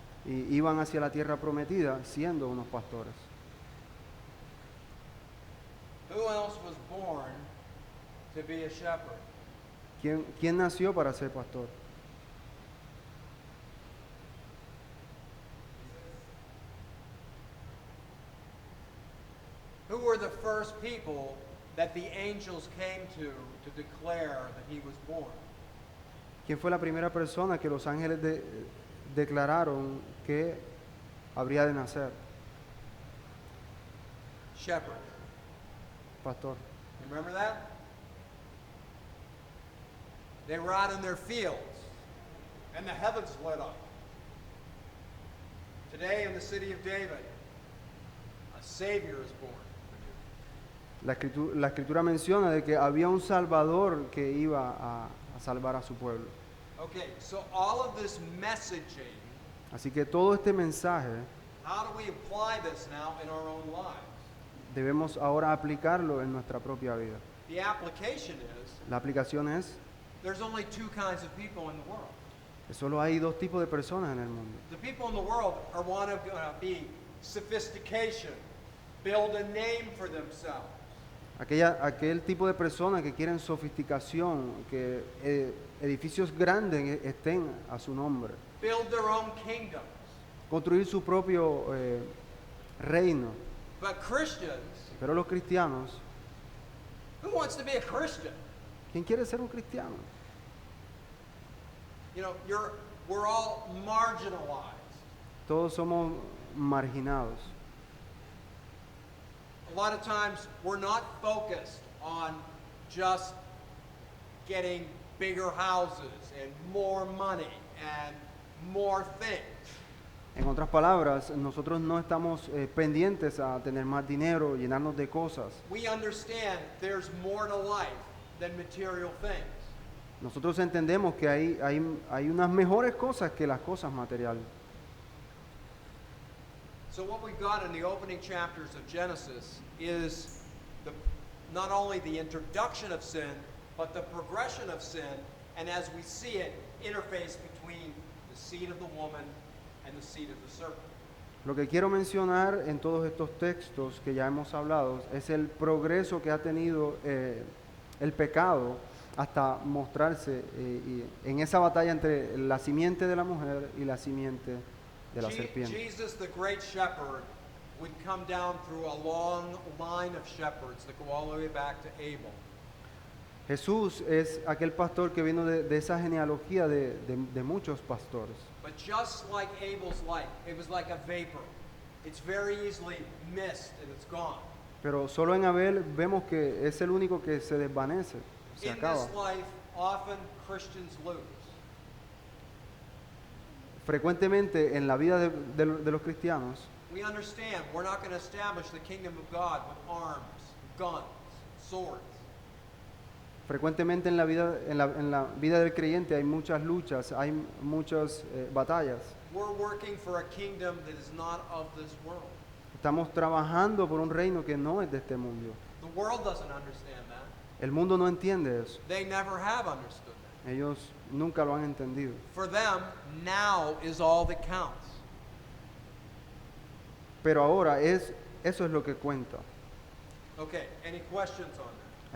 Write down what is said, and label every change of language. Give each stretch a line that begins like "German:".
Spanish: y iban hacia la tierra prometida siendo unos pastores.
English: Who else was born to be a shepherd?
Spanish: ¿Quién nació para ser pastor?
English: Who were the first people that the angels came to declare that he was born?
Spanish: ¿Quién fue la primera persona que los ángeles declararon que habría de nacer?
English: Shepherd.
Spanish: Pastor.
English: You remember that? They were out in their fields, and the heavens lit up. Today in the city of David, a Savior is born.
Spanish: La escritura menciona de que había un Salvador que iba a salvar a su pueblo.
English: Okay, so all of this messaging,
Spanish: Así que todo este mensaje
English: how do we apply this now in our own lives?
Spanish: debemos ahora aplicarlo en nuestra propia vida.
English: The application is
Spanish: La aplicación es
English: there's only two kinds of people in the world.
Spanish: que solo hay dos tipos de personas en el mundo.
English: The people in the world are want to be sophistication, build a name for themselves.
Spanish: Aquel tipo de personas que quieren sofisticación, que edificios grandes estén a su nombre,
English: Build their own kingdoms.
Spanish: construir su propio reino.
English: But Christians,
Spanish: Pero los cristianos,
English: who wants to be a Christian?
Spanish: ¿quién quiere ser un cristiano?
English: You know, we're all marginalized.
Spanish: Todos somos marginados.
English: A lot of times we're not focused on just getting bigger houses and more money and more things.
Spanish: En otras palabras, nosotros no estamos pendientes a tener más dinero, llenarnos de cosas.
English: We understand there's more to life than material things.
Spanish: Nosotros entendemos que hay unas mejores cosas que las cosas materiales.
English: So what we've got in the opening chapters of Genesis is not only the introduction of sin, but the progression of sin, and as we see it, interface between the seed of the woman and the seed of the serpent.
Spanish: Lo que quiero mencionar en todos estos textos que ya hemos hablado es el progreso que ha tenido el pecado hasta mostrarse en esa batalla entre la simiente de la mujer y la simiente de la serpiente.
English: Jesus, the great shepherd, would come down through a long line of shepherds that go all the way back to Abel.
Spanish: Jesús es aquel pastor que vino de esa genealogía de muchos pastores.
English: But just like Abel's life, it was like a vapor. It's very easily missed and it's gone.
Spanish: Pero solo en Abel vemos que es el único que se desvanece, se
English: In
Spanish: acaba.
English: this life, often Christians lose.
Spanish: Frecuentemente en la vida de los cristianos,
English: We understand we're not going to establish the kingdom of God with arms, guns, swords. frecuentemente en la vida del creyente hay muchas luchas, hay muchas batallas. We're working for a kingdom that is not of this world.
Spanish: Estamos trabajando por un reino que no es de este mundo.
English: The world doesn't understand that.
Spanish: El mundo no entiende eso.
English: They never have understood that.
Spanish: Ellos nunca lo han entendido.
English: For them, now is all that counts.
Spanish: Pero ahora eso es lo que cuenta.
English: Okay, any questions on that?